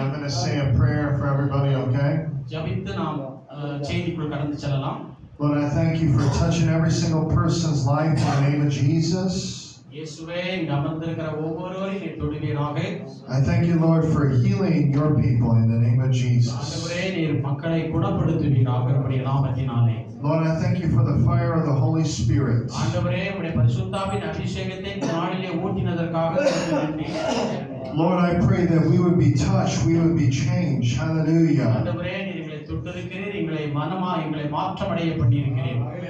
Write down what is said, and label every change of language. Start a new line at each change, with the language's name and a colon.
English: I'm going to say a prayer for everybody, okay?
Tamil: ஜெபித்து நாம் செய்திக்குள் கடந்து செல்லலாம்.
English: Lord, I thank you for touching every single person's life in the name of Jesus.
Tamil: இயேசுவே இங்க அமர்ந்திருக்கிற ஒவ்வொருவரையும் நீ தொடுவீராக.
English: I thank you, Lord, for healing your people in the name of Jesus.
Tamil: ஆண்டவரே நீர் மக்களை குணப்படுத்துவீராக உம்முடைய நாமத்தினாலே.
English: Lord, I thank you for the fire of the Holy Spirit.
Tamil: ஆண்டவரே உம்முடைய பரிசுத்தாவின் அபிஷேகத்தை இந்த நாளிலே ஊற்றினதற்காக நன்றி.
English: Lord, I pray that we would be touched, we would be changed. Hallelujah.
Tamil: ஆண்டவரே நீர் எங்களை தொட்டிருக்கிறீர், எங்களை மாற்றமடைய பண்ணியிருக்கிறீர்.